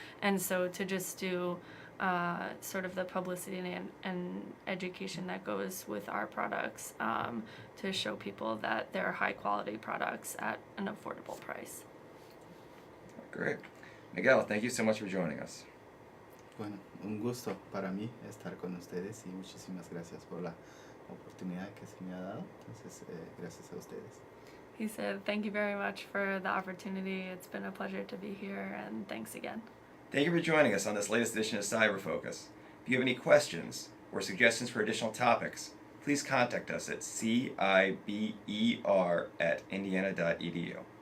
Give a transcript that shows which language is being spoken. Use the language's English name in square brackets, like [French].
[English] And so to just do sort of the publicity and education that goes with our products, to show people that they're high quality products at an affordable price. Great. Miguel, thank you so much for joining us. [Spanish] Bueno, un gusto para mí estar con ustedes y muchísimas gracias por la oportunidad que se me ha dado. Entonces, gracias a ustedes. [English] He said, thank you very much for the opportunity. It's been a pleasure to be here, and thanks again. Thank you for joining us on this latest edition of Cyber Focus. If you have any questions or suggestions for additional topics, please contact us at ciber@indiana.edu.